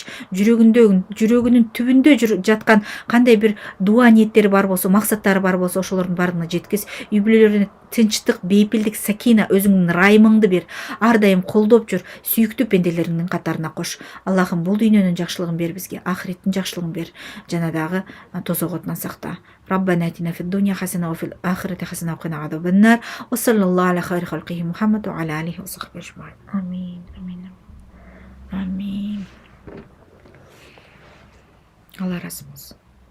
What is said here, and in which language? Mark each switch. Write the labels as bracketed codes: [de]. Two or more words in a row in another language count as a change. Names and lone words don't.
[ky] Жүрөгүнүн түбүндө жаткан кандай бир дуа ниеттери бар болсо, максаттары бар болсо ошолордун бардыгына жеткиз. Үй бүлөлөрүнө тынчтык, бейпилдик, сакина, өзүңдүн ырайымыңды бер. Ар дайым колдоп жүр, сүйүктүү пенделериңдин катарына кош. Аллахым, бул дүйнөнүн жакшылыгын бер бизге, ахиреттин жакшылыгын бер. Жана дагы тозоготунан сакта. [ar] ربنا آتنا في الدنيا حسنة وفي الآخرة حسنة وقنا عذاب النار. وصلى الله على خير خلقه محمد وعلى آله وصحبه أجمعين. آمين آمين آمين. [tr] Allah razı olsun.